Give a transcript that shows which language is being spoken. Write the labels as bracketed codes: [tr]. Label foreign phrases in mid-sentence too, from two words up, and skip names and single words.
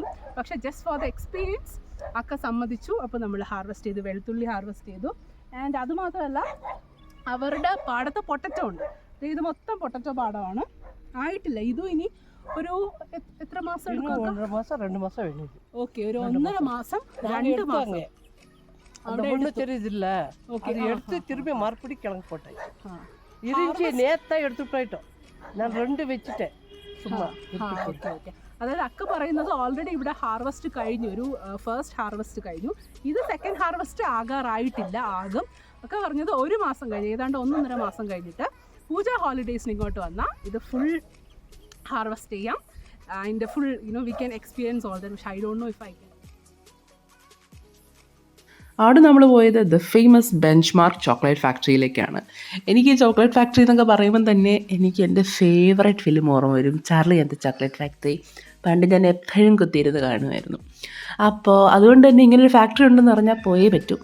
[ml] പക്ഷേ [en] just for the experience [ml] അക്ക സമ്മതിച്ചു. അപ്പോൾ നമ്മൾ വെളുത്തുള്ളി ഹാർവെസ്റ്റ് ചെയ്തു. ആൻഡ് അതുമാത്രമല്ല അവരുടെ പാടത്ത് പൊട്ടറ്റോ ഉണ്ട്. ഇത് മൊത്തം പൊട്ടറ്റോ പാടമാണ്. ആയിട്ടില്ല. ഇതും ഇനി ഒരു എത്ര മാസം എടുക്കും? 2 മാസം. ഓക്കെ, ഒരു 1.5 മാസം 2 മാസം. [ta] திருப்பி மறுபடி கிழங்கு போட்டேன். இருந்துச்சு நேத்தா எடுத்து போயிட்டோம். நான் 2 വെച്ചിട്ടേ சும்மா. [ml] അതായത് അക്ക പറയുന്നത് ഓൾറെഡി ഇവിടെ ഹാർവെസ്റ്റ് കഴിഞ്ഞു. ഒരു [en] first harvest [ml] കഴിഞ്ഞു. ഇത് [en] second harvest [ml] ആകാറായിട്ടില്ല. ആകും ഒക്കെ പറഞ്ഞത് 1 മാസം കഴിഞ്ഞ്, ഏതാണ്ട് 1.5 മാസം കഴിഞ്ഞിട്ട് പൂജ ഹോളിഡേയ്സിന് ഇങ്ങോട്ട് വന്നാൽ ഇത് [en] full harvest [ml] ചെയ്യാം. [en] അതിൻ്റെ full we can experience all that, പക്ഷേ I don't know if I can. [ml] അവിടെ നമ്മൾ പോയത് [en] the famous [ml] ബെഞ്ച് മാർക്ക് ചോക്ലേറ്റ് ഫാക്ടറിയിലേക്കാണ്. എനിക്ക് ഈ [en] chocolate factory [ml] എന്നൊക്കെ പറയുമ്പം തന്നെ എനിക്ക് എൻ്റെ [en] favourite film [ml] ഓർമ്മ വരും, ചാർലി ആൻഡ് ദ ചോക്ലേറ്റ് ഫാക്ടറി. പണ്ട് ഞാൻ എപ്പോഴും കുത്തിയിരുന്ന് കാണുമായിരുന്നു. അപ്പോൾ അതുകൊണ്ട് തന്നെ ഇങ്ങനൊരു ഫാക്ടറി ഉണ്ടെന്ന് പറഞ്ഞാൽ പോയേ പറ്റും.